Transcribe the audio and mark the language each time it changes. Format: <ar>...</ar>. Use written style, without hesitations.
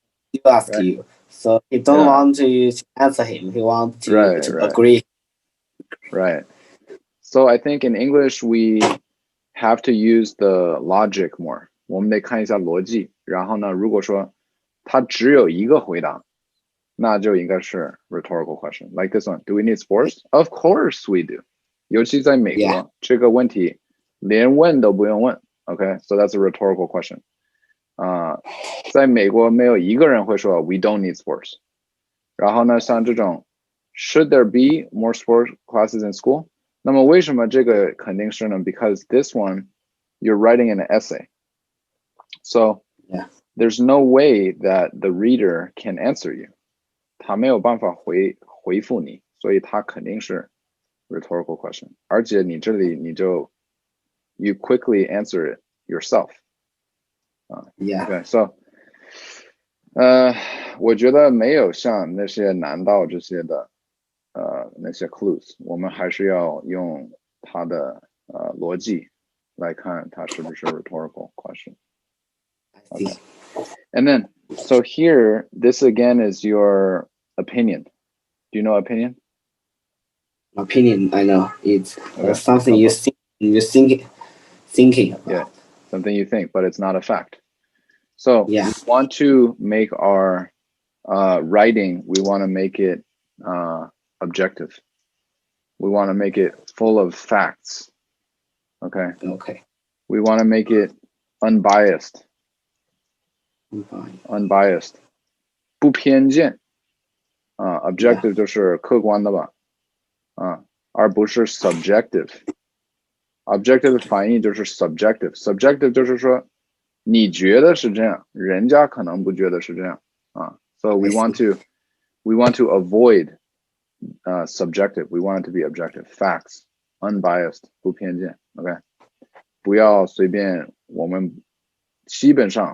<en>He asked you, so he don't want to answer him. He wants to agree. Right. So I think in English we have to use the logic more.</en> <zh>我们得看一下逻辑。然后呢，如果说它只有一个回答，那就应该是 rhetorical question.</zh> <en>Like this one. Do we need sports? Of course we do.</en> <zh>尤其在美国，这个问题连问都不用问。</zh> <en>Okay, so that's a rhetorical question.</en> <zh>在美国没有一个人会说</zh> <en>we don't need sports.</en> <zh>然后呢，像这种</zh> <en>should there be more sport classes in school?</en> <zh>那么为什么这个肯定是呢？</zh> <en>Because this one you're writing an essay. So there's no way that the reader can answer you.</en> <zh>他没有办法回复你，所以他肯定是 rhetorical question. 而且你这里你就</zh> <en>you quickly answer it yourself. Okay, so</en> <zh>我觉得没有像那些难道这些的那些 clues, 我们还是要用它的逻辑来看它是不是 rhetorical question.</zh> <en>Okay. And then, so here, this again is your opinion. Do you know opinion? Opinion, I know. It's something you're thinking about. Yeah, something you think, but it's not a fact. So we want to make our writing, we want to make it objective. We want to make it full of facts. Okay. We want to make it unbiased.</en> <zh>Unbiased. 不偏见。 objective 就是客观的吧。而不是 subjective. Objective 的反义就是 subjective. Subjective 就是说你觉得是这样，人家可能不觉得是这样。</zh> <en>So we want to avoid subjective. We want it to be objective. Facts. Unbiased.</en> <zh>不偏见。</zh> <en>Okay.</en> <zh>不要随便，我们基本上不放我们的就是说我觉得怎么样。</zh>